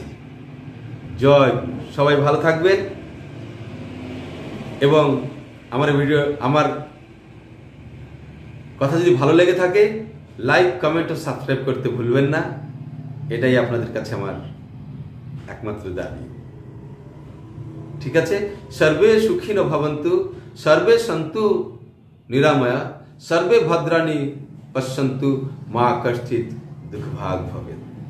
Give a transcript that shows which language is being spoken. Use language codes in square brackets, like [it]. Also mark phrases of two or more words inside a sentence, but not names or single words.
[bn] জয়, সবাই ভালো থাকবেন এবং আমার কথা যদি ভালো লেগে থাকে, লাইক, কমেন্ট ও সাবস্ক্রাইব করতে ভুলবেন না। এটাই আপনাদের কাছে আমার একমাত্র দাবি। ঠিক আছে? [sa] সর্বে সুখিনো ভবন্তু, সর্বে সন্তু নিরাময়া, সর্বে ভদ্রাণি পশ্যন্তু, মা কশ্চিৎ দুঃখভাগ ভবেৎ।